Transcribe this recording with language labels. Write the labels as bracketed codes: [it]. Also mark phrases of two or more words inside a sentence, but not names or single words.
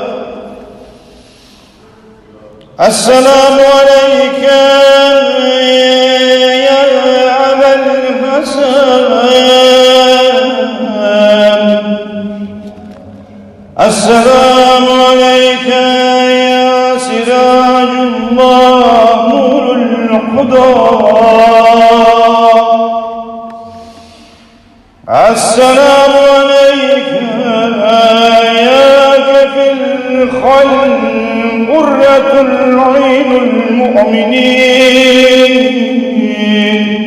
[ar] السلام عليك يا أبا الحسن. السلام عليك يا سراج الله. السلام عليك يا كفي الخلق قرة العين المؤمنين.